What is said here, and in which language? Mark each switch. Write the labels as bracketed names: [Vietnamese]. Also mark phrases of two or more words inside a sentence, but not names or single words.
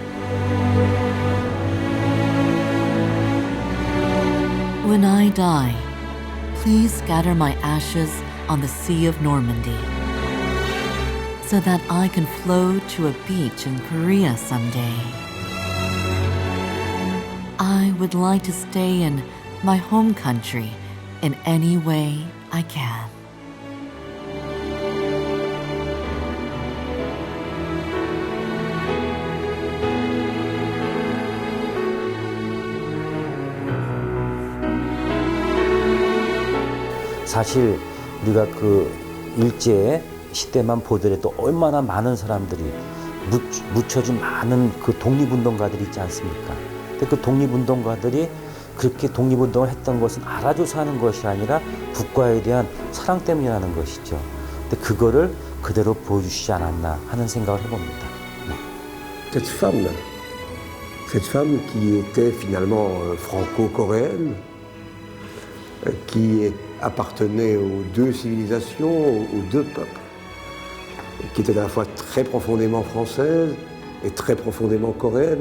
[English] When I die, please scatter my ashes on the Sea of Normandy so that I can float to a beach in Korea someday. I would like to stay in my home country in any way I can. [Korean] 사실 우리가 그 일제 시대만 보더라도 얼마나 많은 사람들이 묻혀진 많은 그 독립운동가들이 있지 않습니까? 근데 그 독립운동가들이 그렇게 독립운동을 했던 것은 알아줘서 하는 것이 아니라 국가에 대한 사랑 때문이라는 것이죠. 근데 그거를 그대로 보여주시지 않았나 하는 생각을 해봅니다. [French] Cette femme qui était finalement franco-coréenne, qui appartenait aux deux civilisations, aux deux peuples, qui était à la fois très profondément française est très profondément coréenne.